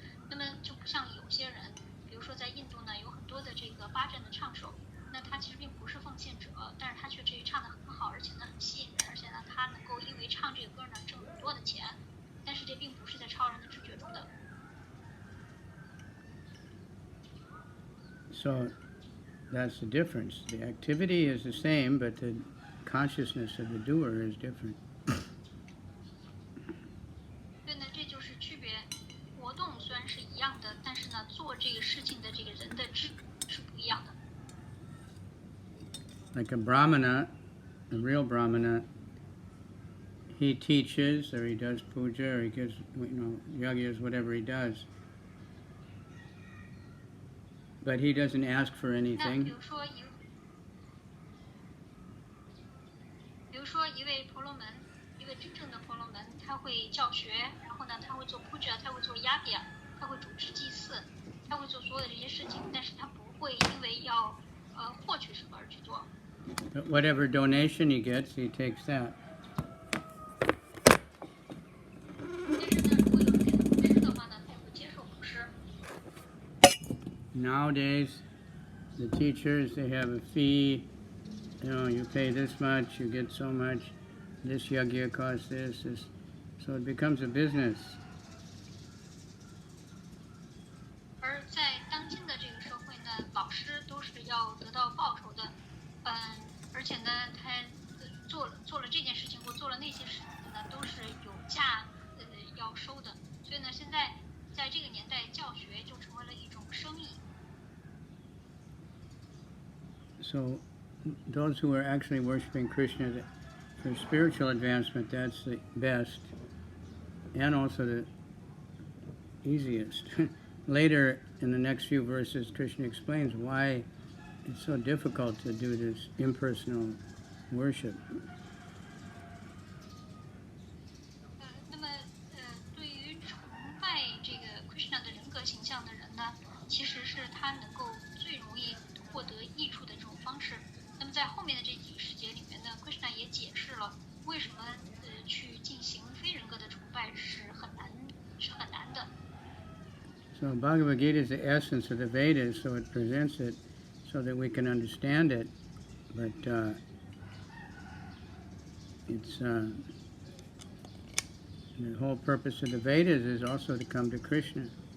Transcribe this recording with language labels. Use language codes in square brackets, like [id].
[zh] 那么就不像有些人，比如说在印度呢，有很多的这个巴占的唱手。那他其实并不是奉献者，但是他却唱得很好，而且呢很吸引人，而且呢他能够因为唱这个歌呢挣很多的钱，但是这并不是在超人的知觉中的。 [en] So that's the difference. The activity is the same, but the consciousness of the doer is different. [zh] 所以呢，这就是区别。活动虽然是一样的，但是呢，做这个事情的这个人的知是不一样的。 [en] Like a brahmana, a real brahmana, he teaches or he does puja or he gives, yagyas, whatever he does. But he doesn't ask for [zh] 那比 [en] anything. [zh] 如说一位婆罗门，一位真正的婆罗门，他会教学，然后呢，他会做 puja， 他会做 yagya， 他会主持祭祀，他会做所有的这些事情，但是他不会因为要获取什么而去做。 [en] But whatever donation he gets, he takes that. [zh] 但是呢，如果有人给他布施的话呢，他也会接受布施。 [en] Nowadays, the teachers, they have a fee. You pay this much, you get so much. This yagya costs this. So it becomes a business. [zh] 而在当今的这个社会呢，老师都是要得到报酬的，而且呢，他做了这件事情或做了那些事情呢，都是有价要收的。所以呢，现在在这个年代，教学就成为了一种生意。 [en] So those who are actually worshiping Krishna for spiritual advancement, that's the best and also the easiest. Later in the next few verses, Krishna explains why it's so difficult to do this impersonal worship. [zh] 那么对于崇拜这个 Krishna 的人格形象的人呢，其实是他能够最容易获得益处的这种方式。那么在后面的这几个世节里面呢，Krishna 也解释了为什么去进行非人格的崇拜是很难的。 [en] So Bhagavad Gita is the essence of the Vedas, so it presents it so that we can understand it. But the whole purpose of the Vedas is also to come to Krishna.